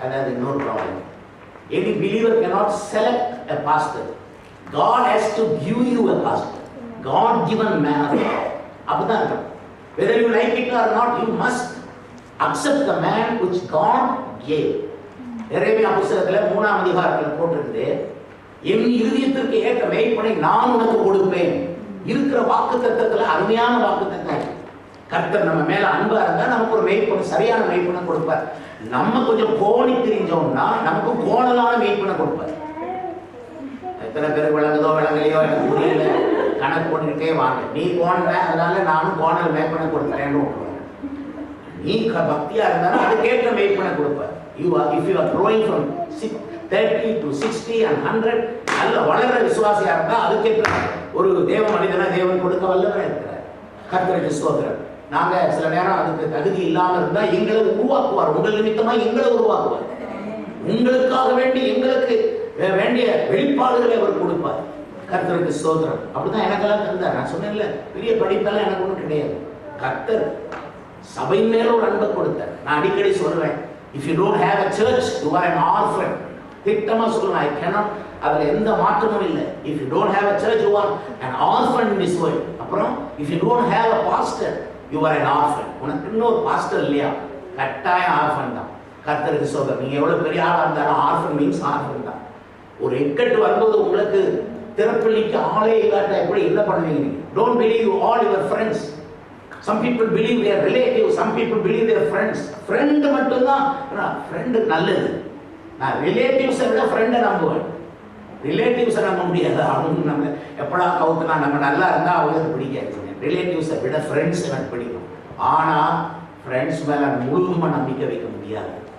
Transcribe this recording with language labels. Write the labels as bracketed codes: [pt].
[ta] அதாவது இன்னொரு problem, [en] any believer cannot select a pastor. God has to give you a pastor, God given man of God. [ta] அப்படிதான் இருக்கும். [en] Whether you like it or not, you must accept the man which God gave. [ta] எரேமியா புத்தகத்துல 3ஆம் அதிகாரத்துல போட்டிருக்குது, என் இருதயத்திற்கு ஏற்ற மேய்ப்பனை நான் உனக்கு கொடுப்பேன். இருக்கிற வாக்குத்தத்தத்துல அருமையான வாக்குத்தத்தம். கர்த்தர் நம்ம மேல அன்பா இருந்தா நமக்கு ஒரு மேய்ப்பனை, சரியான மேய்ப்பனை கொடுப்பார். நம்ம கொஞ்சம் கோணி தெரிஞ்சோம்னா நமக்கு கோணலான மேய்ப்பனை கொடுப்பார். எத்தனை பேருக்கு விளங்குதோ விளங்கலையோ எனக்கு புரியல, கணக்கு போட்டுக்கிட்டே வாங்க. நீ கோணல, அதனால நானும் கோணல் மேய்ப்பனை கொடுத்துறேன்னு விட்டுருவேன். நீ பக்தியா இருந்தாலும் அதுக்கேற்ற மேய்ப்பனை கொடுப்பார். [en] If you are growing from 30 to 60 and 100, [ta] நல்ல வளர விசுவாசியா இருந்தா அதுக்கேற்ற ஒரு தேவ மனிதனா தேவன் கொடுக்க வல்லவரா இருக்கிறார். கர்த்தருக்கு ஸ்தோத்திரம். நாங்க சில நேரம் அதுக்கு தகுதி இல்லாம இருந்தா எங்களை உருவாக்குவார். உங்கள் நிமித்தமா எங்களை உருவாக்குவார். உங்களுக்காக வேண்டி எங்களுக்கு வேண்டிய வெளிப்பாடுகளை அவர் கொடுப்பார். கர்த்தருக்கு ஸ்தோத்திரம். அப்படிதான் எனக்கெல்லாம் தந்தார். நான் சொன்னேன்ல, பெரிய படிப்பெல்லாம் எனக்கு ஒன்றும் கிடையாது. கர்த்தர் சபை மேல ஒரு அன்பை கொடுத்தார். நான் அடிக்கடி சொல்லுவேன், [en] if you don't have a church, you are an orphan. [ta] திட்டமா சொல்லுவேன், [en] I cannot, [ta] அதுல எந்த மாற்றமும் இல்லை. [en] If you don't have a church, you are an orphan in this world. அப்புறம் if you don't have a pastor, you are an orphan. [ta] உனக்கு இன்னொரு pastor இல்லையா, கட்டாயம் ஆர்ஃபன் தான். கர்த்தருக்கு ஸ்தோத்திரம். நீங்க எவ்வளவு பெரிய ஆளா இருந்தாலும் ஆர்ஃபன் மீன்ஸ் ஆர்ஃபன் தான். ஒரு இக்கட்டு வரும்போது உங்களுக்கு திறப்பள்ளிக்கு ஆளே இல்லாட்டா எப்படி என்ன பண்ணுவீங்க? [en] நீங்க don't believe all your friends. Some people believe their relatives, some people believe their friends. [ta] friend மட்டும் தான் friend நல்லது. நான் ரிலேட்டிவ்ஸை விட ஃப்ரெண்டை நம்புவேன். ரிலேட்டிவ்ஸை நம்ப முடியாது. அவங்க நம்ம எப்படா கவுத்துனா நம்ம நல்லா இருந்தால் அவங்களுக்கு பிடிக்காது. ரிலேட்டிவ்ஸை விட ஃப்ரெண்ட்ஸ் எனக்கு பிடிக்கும். ஆனால் ஃப்ரெண்ட்ஸ் மேலே முழுவதுமாக நம்பிக்கை வைக்க முடியாது.